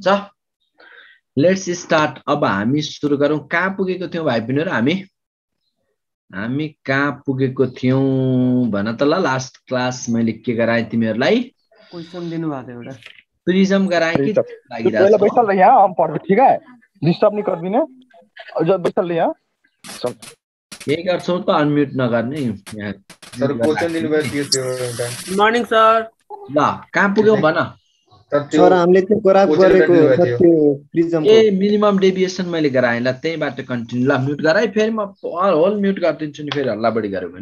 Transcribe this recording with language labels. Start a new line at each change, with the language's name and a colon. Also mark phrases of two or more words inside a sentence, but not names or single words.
English: Let's start.
Nepali: अब हामी सुरु गरौँ। कहाँ पुगेको थियौँ भाइ बहिनीहरु? हामी कहाँ पुगेको थियौँ भन त। ल, लास्ट क्लास मैले के गराएँ तिमीहरुलाई? क्वेशन दिनु भएको थियो एउटा। प्रिज्म गराएँ कि लागिरहेछ?
Bhojpuri: पहले बैठल रह यहाँ, हम पढ़, ठीक है? डिस्टर्ब नहीं कर बिना। जब बैठल रह यहाँ।
Nepali: के गर्छौ त अनम्युट नगर्ने यहाँ। सर क्वेशन दिनु भएको थियो एउटा।
English: Morning sir.
Nepali: ल, कहाँ पुग्यौ भन। सर हामीले त्यो ग्राफ गरेको त्यो प्रिज्मको ए
English: minimum deviation
Nepali: मैले गराएँ। ल, त्यहीबाट कन्टिन्यू। ल, म्युट गराए फेरि म
English: whole mute
Nepali: गरिदिन्छु नि, फेरि हल्ला बढी गर्यो भने।